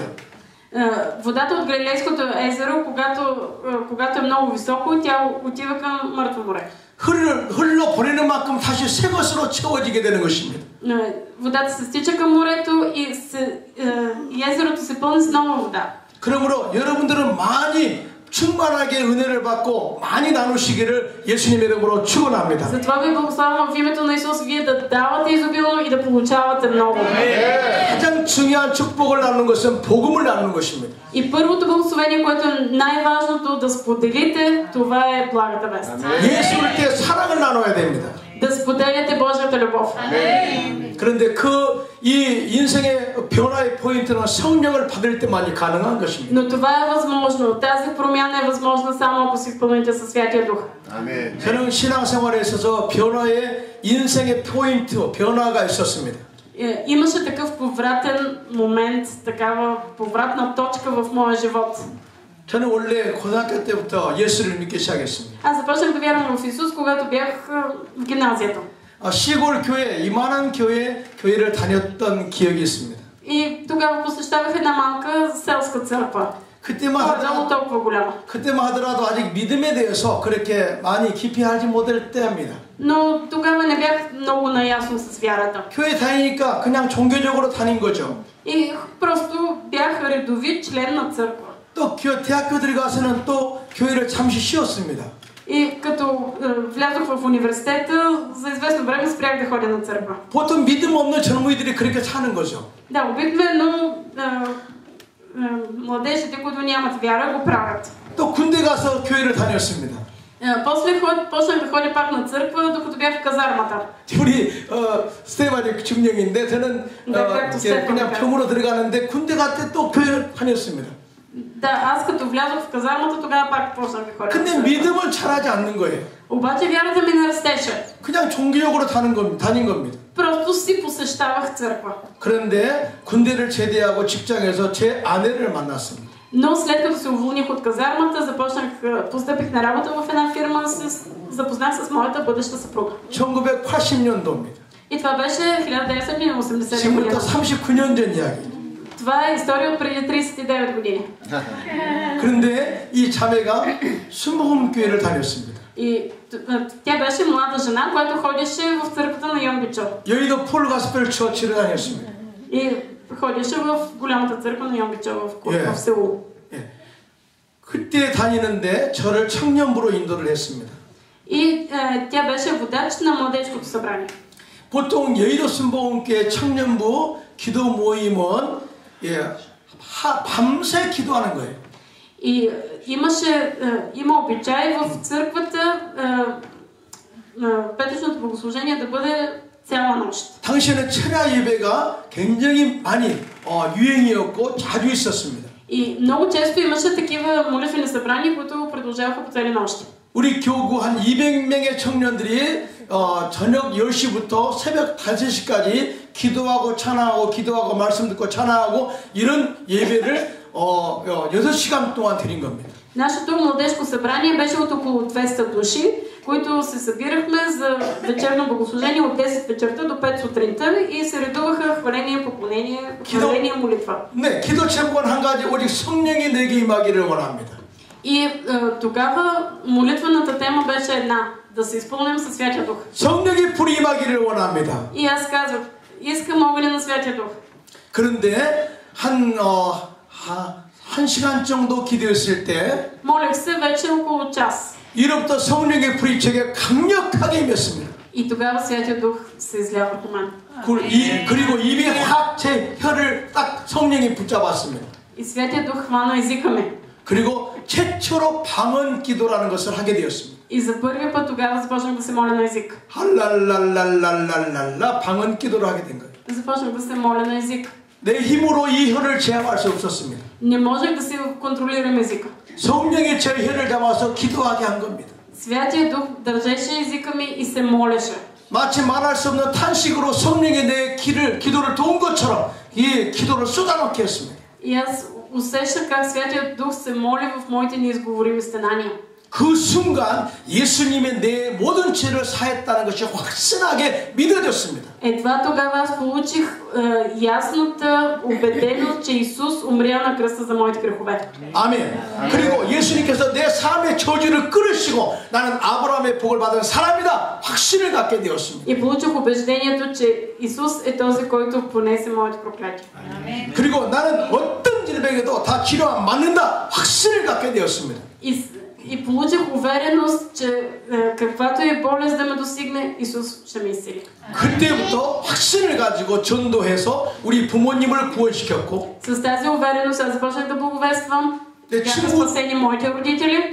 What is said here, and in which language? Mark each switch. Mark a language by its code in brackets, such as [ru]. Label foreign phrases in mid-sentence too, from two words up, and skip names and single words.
[bg] Водата от Галилейското езеро, когато е много високо, тя отива към Мъртво море. [ko] 흘러 보내는 만큼 다시 새 것으로 채워지게 되는 것입니다. [bg] Водата се стича към морето и езерото се пълни с нова вода. [ko] 그러므로 여러분들은 많이 충만하게 은혜를 받고 많이 나누시기를 예수님의 이름으로 축원합니다. [bg] затова ви благославям в името на Исус, вие да давате изобилно и да получавате много. [ko] 가장 중요한 축복을 나누는 것은 복음을 나누는 것입니다. [bg] И първото благословение, което е най-важното да споделите, това е благата вест. [ko] 예수 올 때 사랑을 나눠야 됩니다. [bg] да споделяте Божията любов. [ko] 그런데 이 인생의 변화의 포인트는 성령을 받을 때만이 가능한 것입니다. [bg] Но това е възможно. Тази промяна е възможна само ако се изпълните със Святия Дух. [ko] 저는 신앙생활에 있어서 변화의 인생의 포인트, 변화가 있었습니다. [bg] Имаше такъв повратен момент, такава повратна точка в моя живот. [ko] 저는 원래 고등학교 때부터 예수를 믿기 시작했습니다. [bg] Аз започнах да вярвам в Исус, когато бях в гимназията. [ko] 시골 교회, 이만한 교회를 다녔던 기억이 있습니다. [bg] И тогава посещавах една малка селска църква. [ko] 그때만 [bg] толкова голяма. [ko] 하더라도 아직 믿음에 대해서 그렇게 많이 깊이 알지 못할 때입니다. [bg] Но тогава не бях много наясно с вярата. [ko] 교회 다니니까 그냥 종교적으로 다닌 거죠. [bg] И просто бях редови член на църква. [ko] 또 대학교 들어가서는 또 교회를 잠시 쉬었습니다. [bg] И като влязох в университета, за известно време спрях да ходя на църква. [ko] 보통 믿음 없는 젊은이들이 그렇게 사는 거죠. [bg] Да, обикновено младежите, които нямат вяра, го правят. [ko] 또 군대 가서 교회를 다녔습니다. [bg] После почнах да ходя пак на църква, докато бях в казармата. [ko] 우리 스테반이 중령인데 저는 그냥 병으로 들어가는데 군대 갈 때 또 교회를 다녔습니다. [bg] Да, аз като влязох в казармата, тогава пак почнах да ходя. [ko] 근데 믿음은 자라지 않는 거예요. [bg] обаче вярата ми не растеше. [ko] 그냥 종교적으로 다닌 겁니다. [bg] просто си посещавах църква. [ko] 그런데 군대를 제대하고 직장에서 제 아내를 만났습니다. [bg] Но след като се уволних от казармата, постъпих на работа в една фирма, запознах с моята бъдеща съпруга. [ko] 1980년도입니다. [bg] И това беше 1980 [ko] 지금부터 39년 전 이야기. [bg] Това е история от преди 39 години. [ko] 그런데 이 자매가 순복음교회를 다녔습니다. [bg] И тя беше млада жена, която ходеше в църквата на Йомбичо. [ko] 여의도 폴 가스펠 처치를 다녔습니다. [bg] И ходеше в голямата църква на Йомбичо в село. [ko] 그때 다니는데 저를 청년부로 인도를 했습니다. [bg] И тя беше водач на младежкото събрание. [ko] 보통 여의도 순복음교회 청년부 기도 모임은 밤새 기도하는 거예요. [bg] И има обичай в църквата петъчното богослужение да бъде цяла нощ. [ko] 당시에는 철야 예배가 굉장히 많이 유행이었고 자주 있었습니다. [bg] И много често имаше такива молитвени събрания, които продължаваха по цели нощи. [ko] 우리 교구 한 200명의 청년들이 저녁 10시부터 새벽 5시까지 기도하고 찬양하고 기도하고 말씀 듣고 찬양하고 이런 예배를 6시간 동안 드린 겁니다. [bg] Нашето младежко събрание беше от около 200 души, които се събирахме за вечерно богослужение от 10 вечерта до 5 сутринта и се редуваха хваление, поклонение, хваление, молитва. [ko] 네, 기도 제목은 한 가지, 오직 성령이 내게 임하기를 원합니다. [bg] И тогава молитвената тема беше една, да се изпълним със Святия Дух. [ko] 성령이 불이 임하기를 원합니다. [bg] И аз казвах, искам огъня на Святия Дух. [ko] 그런데 한 시간 정도 기도했을 때 [bg] молех се вече около час. [ko] 이로부터 성령의 불이 제게 강력하게 임했습니다. [bg] И тогава Святия Дух се изля върху мен. [ko] 그리고 입이 확 제 혀를 딱 성령이 붙잡았습니다. [bg] И Святия Дух хвана езика ми. [ko] 그리고 최초로 방언 기도라는 것을 하게 되었습니다. [bg] И за първи път тогава започнах да се моля на език. [ko] 할랄랄랄랄랄랄라 방언 기도를 하게 된 거예요. [bg] Започнах да се моля на език. [ko] 내 힘으로 이 혀를 제압할 수 없었습니다. [bg] Не можех да си контролирам езика. [ko] 성령이 제 혀를 잡아서 기도하게 한 겁니다. [bg] Святия Дух държеше езика ми и се молеше. [ko] 마치 말할 수 없는 탄식으로 성령이 내 기도를 도운 것처럼 이 기도를 쏟아놓게 했습니다. [bg] И аз усещах как Святия Дух се моли в моите неизговорими стенания. [ko] 그 순간 예수님의 내 모든 죄를 사했다는 것이 확신하게 믿어졌습니다. [bg] Едва тогава аз получих ясната убеденост, че Исус умря на кръста за моите грехове. [ko] 아멘. 그리고 예수님께서 내 삶의 저주를 끌으시고 나는 아브라함의 복을 받은 사람이다. 확신을 갖게 되었습니다. [bg] И получих убеждението, че Исус е този, който понесе моите проклятия. [ko] 그리고 나는 어떤 질병에도 다 치료가 맞는다. 확신을 갖게 되었습니다. [bg] И получих увереност, че каквато и болест да ме достигне, Исус ще ме изцели. [ko] 그때부터 확신을 가지고 전도해서 우리 부모님을 구원시켰고 [bg] С тази увереност аз започнах да благовествам [ko] 내 [bg] Бяха [ko] 친구, [bg] спасени моите родители.